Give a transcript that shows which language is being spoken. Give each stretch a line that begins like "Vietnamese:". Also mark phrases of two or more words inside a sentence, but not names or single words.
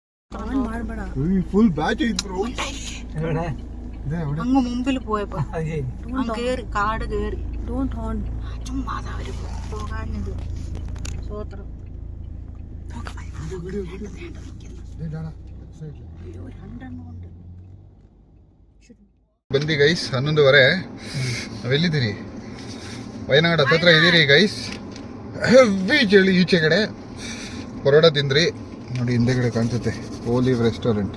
English: full batch
Kannada: ಐತ್ ಬ್ರೋ.
Malayalam: അങ്ങ് മുമ്പിൽ പോയപ്പോ കേറി കാട് കേറി ചുമ്മാ അവര് പോകാഞ്ഞത് സൂത്രം
Kannada: ಬಂದಿ ಗೈಸ್ 11:30. ನಾವೆಲ್ಲಿದ್ದೀರಿ? ವಯನಾಡ್ ಹತ್ತತ್ರ ಇದ್ದೀರಿ ಗೈಸ್. ಹೆವಿ ಚಳಿ. ಈಚೆ ಕಡೆ ಪರೋಟ ತಿಂದ್ರಿ ನೋಡಿ, ಹಿಂದೆಗಡೆ ಕಾಣಿಸುತ್ತೆ ಓಲಿವ್ ರೆಸ್ಟೋರೆಂಟ್.